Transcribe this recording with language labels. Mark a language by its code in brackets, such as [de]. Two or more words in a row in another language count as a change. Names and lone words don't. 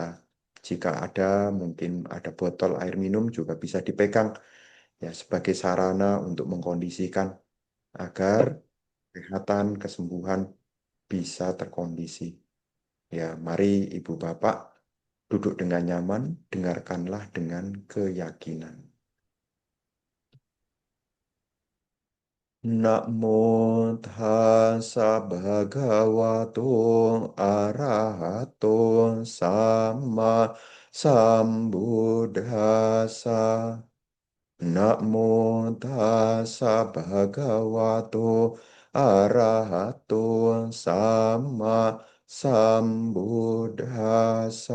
[id] Jika ada, mungkin ada botol air minum juga bisa dipegang ya sebagai sarana untuk mengkondisikan agar kesehatan, kesembuhan bisa terkondisi. Ya, mari Ibu Bapak duduk dengan nyaman, dengarkanlah dengan keyakinan. [pi] Namo tassa bhagavato arahato sama sambuddhassa. Namo tassa bhagavato arahato sama sambuddhassa.